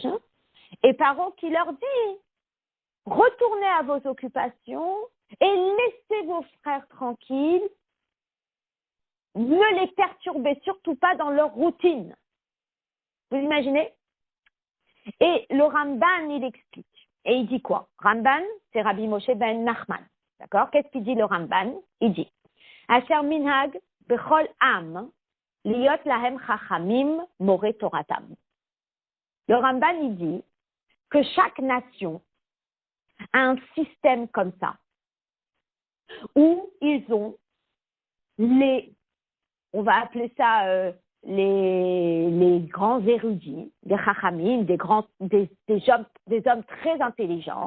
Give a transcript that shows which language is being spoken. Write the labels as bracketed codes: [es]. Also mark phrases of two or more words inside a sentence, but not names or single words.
[fr] Et Paro qui leur dit, retournez à vos occupations et laissez vos frères tranquilles, ne les perturbez surtout pas dans leur routine. Vous imaginez? Et le Ramban, il explique. Et il dit quoi? Ramban, c'est Rabbi Moshe ben Nachman. D'accord? Qu'est-ce qu'il dit le Ramban? Il dit [he] אשר מנהג בכל עם להיות להם חכמים מורי תורתם. [fr] Le Ramban, il dit que chaque nation a un système comme ça, où ils ont on va appeler ça les grands érudits, des chachamim, des hommes très intelligents.